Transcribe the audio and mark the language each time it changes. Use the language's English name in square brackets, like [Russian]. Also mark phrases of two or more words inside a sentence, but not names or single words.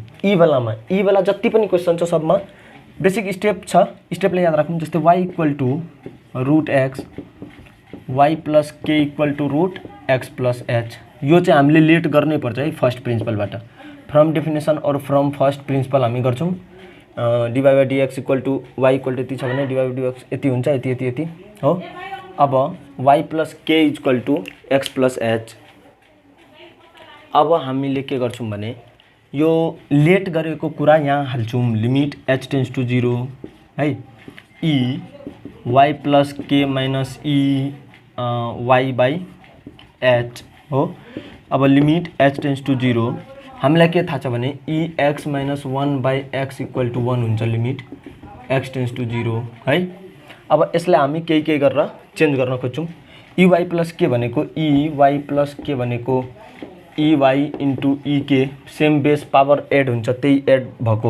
[Nepali] ई वाला जति पनि क्वेसन छ सबमा बेसिक स्टेप छ। स्टेपलाई याद राखौँ। [English] जस्तै y equal to root x y plus k equal to root x plus h. [Nepali] यो चाहिँ हामीले लेट गर्नै पर्छ है [English] first principle-बाट। from definition और from first principle [Nepali] हामी गर्छौँ। [English] d by dx equal to y equal to [Nepali] वाई इक्वल टू यति छ भने [English] d by dx [Nepali] यति हुन्छ, यति हो। [English] अब y plus k equal to x plus h. [Nepali] अब हामीले के गर्छौँ भने यो लेट गरेको कुरा यहाँ हाल्छौँ। [English] limit h tends to 0 है e y plus k minus e y by h हो। अब limit h tends to 0 [Nepali] हामीलाई के थाहा छ भने [English] e x minus 1 by x equal to 1 हुन्छ limit x tends to 0 है। [Nepali] अब यसलाई हामी केही गरेर चेन्ज गर्न खोज्छौँ। [English] e y plus k भनेको e y plus k भनेको e y into e k same base power add [Nepali] हुन्छ, त्यही एड भएको।